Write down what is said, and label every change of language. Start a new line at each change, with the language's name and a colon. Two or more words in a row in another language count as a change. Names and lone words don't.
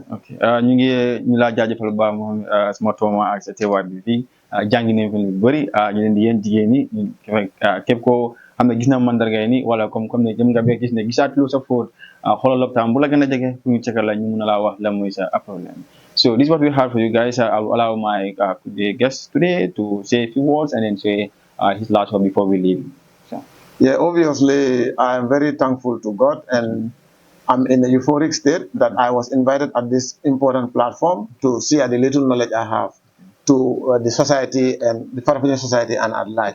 Wolof: ok ñu laa jaajëfal bu baax moom sama tooma ak sa teewaat bi fii jàngi nañ fi lu bëri ñu leen di yéen jigéen ñi képp koo xam ne gis na mandarga yi ni wala comme ne jëm nga bee gis ne gisaatuloo sa fóot xoolal lopitaan bu la gën a jege pour ñu cekkal la ñu mun a laa wax lan mooy sa problème.
English: So this is what we have for you guys. I will allow my guest today to say a few words and then say his last word before we leave. So. Yeah, obviously I am very thankful to God and I'm in a euphoric state that I was invited at this important platform to share the little knowledge I have to the society and the Farafenni society and at large.